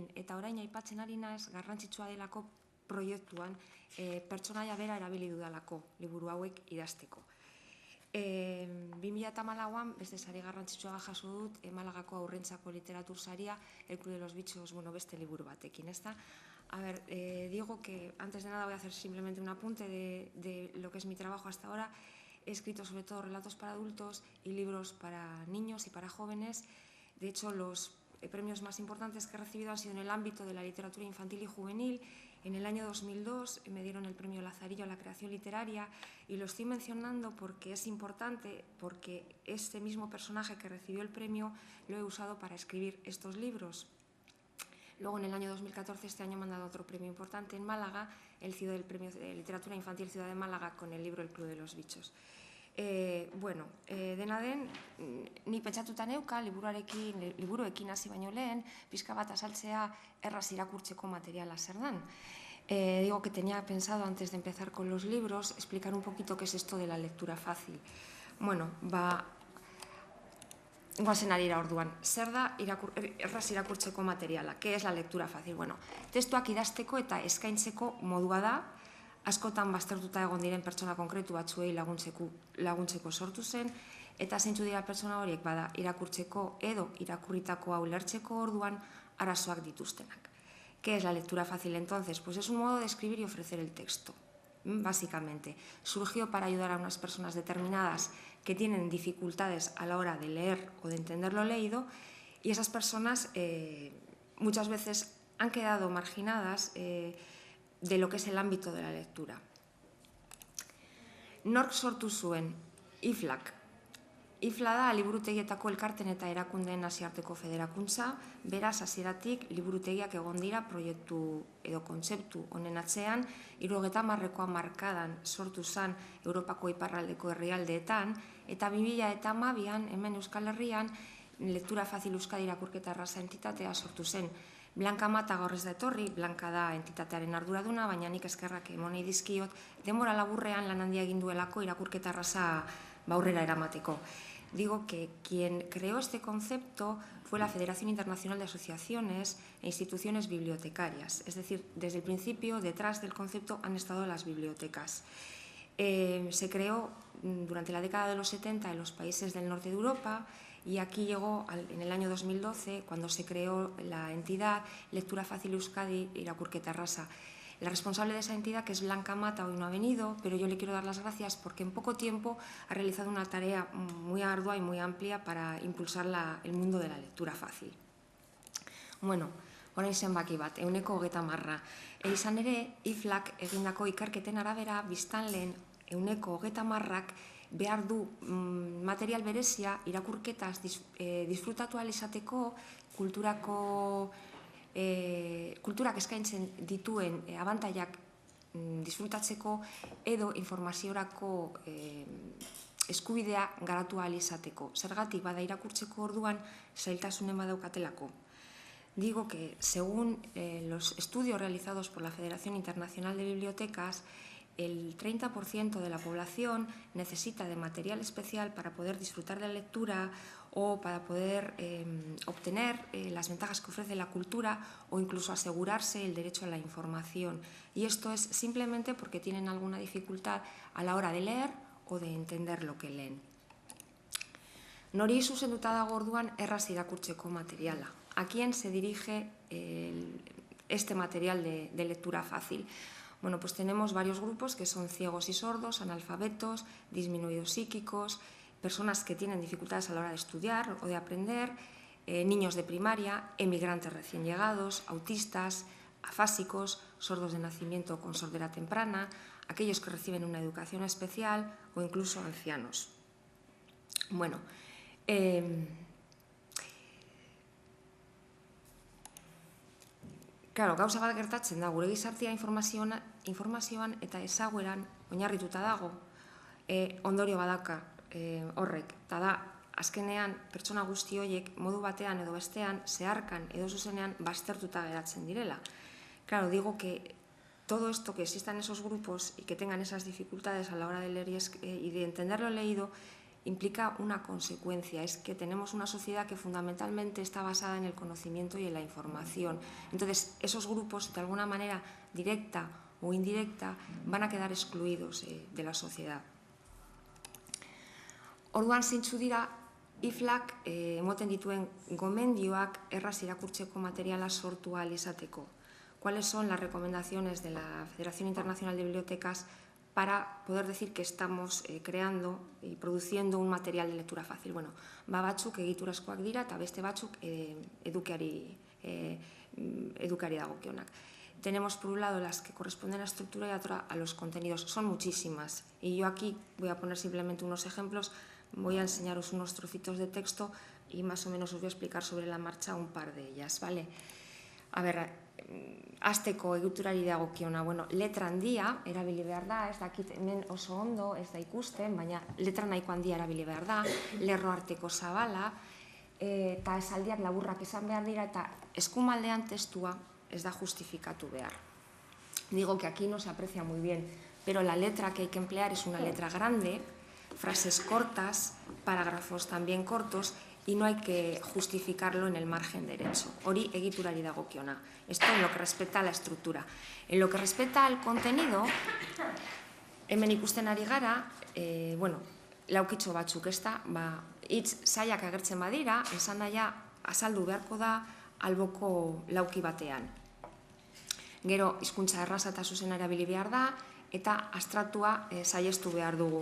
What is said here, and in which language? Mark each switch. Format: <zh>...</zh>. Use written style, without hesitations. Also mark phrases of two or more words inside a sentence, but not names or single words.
<eu>Eta orain aipatzen ari naiz garrantzitsua delako proiektuan pertsonaia bera erabili dudalako liburu hauek idazteko. 2014an beste sari garrantzitsua jaso dut Malagako haurrentzako literatur saria, El Club de los Bichos, beste liburu batekin, ezta?</eu> <es>Digo que antes de nada voy a hacer simplemente un apunte de lo que es mi trabajo hasta ahora. He escrito sobre todo relatos para adultos y libros para niños y para jóvenes. De hecho, los premios más importantes que he recibido han sido en el ámbito de la literatura infantil y juvenil. En el año 2002 me dieron el premio Lazarillo a la creación literaria y lo estoy mencionando porque es importante, porque este mismo personaje que recibió el premio lo he usado para escribir estos libros. Luego, en el año 2014, este año me han dado otro premio importante en Málaga, el premio de literatura infantil Ciudad de Málaga con el libro El Club de los Bichos.</es> <eu>Dena den, ni pentsatuta neuka liburuekin hasi baino lehen, pixka bat azaltzea erraz irakurtzeko materiala zer dan.</eu> <es>Digo que tenía pensado, antes de empezar con los libros, explicar un poquito qué es esto de la lectura fácil.</es> <eu>Goazen arira orduan, zer da erraz irakurtzeko materiala?</eu> <es>¿Qué es la lectura fácil?</es> <eu>Testuak idazteko eta eskaintzeko modua da, askotan baztertuta egon diren pertsona konkretu batzuei laguntzeko sortu zen, eta zeintzu dira pertsona horiek bada irakurtzeko edo irakurritako hau lertzeko orduan arazoak dituztenak.</eu> <es>¿Qué es la lectura fácil entonces? Pues es un modo de escribir y ofrecer el texto, básicamente. Surgió para ayudar a unas personas determinadas que tienen dificultades a la hora de leer o de entender lo leído, y esas personas muchas veces han quedado marginadas de lo que es el ámbito de la lectura.</es> <eu>Nork sortu zuen IFLAK. IFLA da liburutegietako elkarten eta erakundeen nazioarteko federakuntza, beraz hasieratik liburutegiak egon dira proiektu edo kontzeptu honen atzean, 70ko hamarkadan sortu zen Europako iparraldeko herrialdeetan, eta 2012an hemen Euskal Herrian Lektura Fazil Euskadi irakurketa erraza entitatea sortu zen. Blanka Mata gaur ez da etorri, Blanka da entitatearen arduraduna, baina nik eskerrak emonei dizkiot, denbora laburrean lan handia egin duelako irakurketa erraza aurrera eramateko.</eu> <es>Digo que quien creó este concepto fue la Federación Internacional de Asociaciones e Instituciones Bibliotecarias. Es decir, desde el principio, detrás del concepto han estado las bibliotecas. Se creó durante la década de los 70 en los países del norte de Europa y aquí llegó en el año 2012 cuando se creó la entidad Lectura Fácil Euskadi Irakurketa Erraza. La responsable de esa entidad, que es Blanca Mata, hoy no ha venido, pero yo le quiero dar las gracias porque en poco tiempo ha realizado una tarea muy ardua y muy amplia para impulsar el mundo de la lectura fácil.</es> <eu>Orain zenbaki bat, 130. Izan ere, IFLAK egindako ikerketen arabera, biztanleen 130ak behar du material berezia irakurketaz disfrutatu ahal izateko kulturak eskaintzen dituen abantaiak disfrutatzeko edo informaziorako eskubidea garatu ahal izateko. Zergatik bada irakurtzeko orduan zailtasunen badaukatelako.</eu> <es>Digo que, según los estudios realizados por la Federación Internacional de Bibliotecas, el 30% de la población necesita de material especial para poder disfrutar de la lectura o para poder obtener las ventajas que ofrece la cultura o incluso asegurarse el derecho a la información. Y esto es simplemente porque tienen alguna dificultad a la hora de leer o de entender lo que leen.</es> <eu>Nori zuzenduta dago orduan erraz irakurtzeko materiala.</eu> <es>¿A quién se dirige este material de lectura fácil? Bueno, pues tenemos varios grupos que son ciegos y sordos, analfabetos, disminuidos psíquicos, personas que tienen dificultades a la hora de estudiar o de aprender, niños de primaria, emigrantes recién llegados, autistas, afásicos, sordos de nacimiento con sordera temprana, aquellos que reciben una educación especial o incluso ancianos.</es> <eu>Bueno, claro, gauza bat gertatzen da, gure gizartea informazioan eta ezagueran oinarrituta dago, ondorio badaka horrek, eta da, azkenean pertsona guzti horiek modu batean edo bestean, zeharkan edo zuzenean baztertuta geratzen direla.</eu> <es>Claro, digo que todo esto, que existan esos grupos y que tengan esas dificultades a la hora de leer y de entender lo leído, implica una consecuencia, es que tenemos una sociedad que fundamentalmente está basada en el conocimiento y en la información. Entonces, esos grupos, de alguna manera directa o indirecta, van a quedar excluidos de la sociedad.</es> <eu>Orduan zeintzu dira, IFLak emoten dituen gomendioak erraz irakurtzeko materiala sortu ahal izateko.</eu> <es>¿Cuáles son las recomendaciones de la Federación Internacional de Bibliotecas para poder decir que estamos creando y produciendo un material de lectura fácil?</es> <eu>Bueno, batzuk egiturazkoak dira eta beste batzuk edukiari dagokionak.</eu> <es>Tenemos por un lado las que corresponden a la estructura y otra a los contenidos. Son muchísimas y yo aquí voy a poner simplemente unos ejemplos, voy a enseñaros unos trocitos de texto y más o menos os voy a explicar sobre la marcha un par de ellas, ¿vale? A ver,</es> <eu>hasteko egiturari dagokiona, bueno, letra handia erabili behar da, ez dakit hemen oso ondo, ez da ikusten, baina letra nahiko handia erabili behar da, lerro arteko zabala, eta esaldiak laburrak izan behar dira, eta eskumaldean testua ez da justifikatu behar.</eu> <es>Digo que aquí no se aprecia muy bien, pero la letra que hay que emplear es una letra grande, frases cortas, parágrafos también cortos, y no hay que justificarlo en el margen derecho.</es> <eu>Hori egiturari dagokiona.</eu> <es>Esto en lo que respecta a la estructura. En lo que respecta al contenido,</es> <eu>hemen ikusten ari gara, bueno, laukitxo batzuk, ez da, hitz zailak agertzen badira, esan daia azaldu beharko da alboko lauki batean. Gero, hizkuntza erraza eta zuzena erabili behar da, eta abstraktua saihestu behar dugu.</eu>